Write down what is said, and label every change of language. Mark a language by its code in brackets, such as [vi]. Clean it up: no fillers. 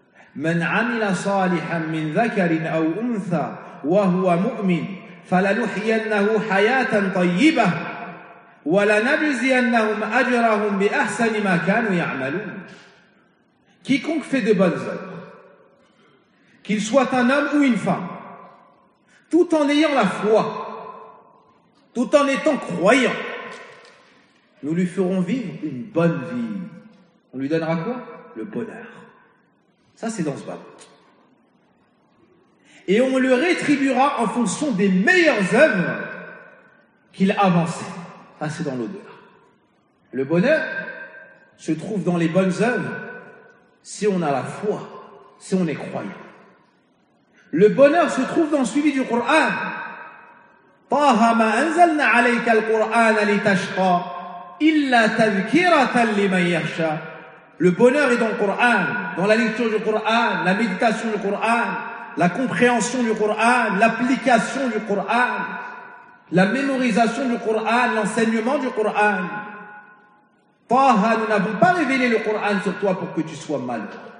[ar] من عمل صالحا من ذكر أو أنثى وهو مؤمن فلنحيينه حياة طيبة ولنجزينهم أجرهم بأحسن ما كانوا يعملون. [fr] Quiconque fait de bonnes œuvres, qu'il soit un homme ou une femme, tout en ayant la foi, tout en étant croyant, nous lui ferons vivre une bonne vie. On lui donnera quoi? Le bonheur. Ça, c'est dans ce bas. Et on le rétribuera en fonction des meilleures œuvres qu'il avançait. Ça, c'est dans l'au-delà. Le bonheur se trouve dans les bonnes œuvres si on a la foi, si on est croyant. Le bonheur se trouve dans le suivi du Coran. [ar] طه ما أنزلنا عليك القرآن لتشقى إلا تذكرة لمن يخشى. [fr] Le bonheur est dans le Coran, dans la lecture du Coran, la méditation du Coran, la compréhension du Coran, l'application du Coran, la mémorisation du Coran, l'enseignement du Coran. طه, nous n'avons pas révélé le Coran sur toi pour que tu sois malheureux.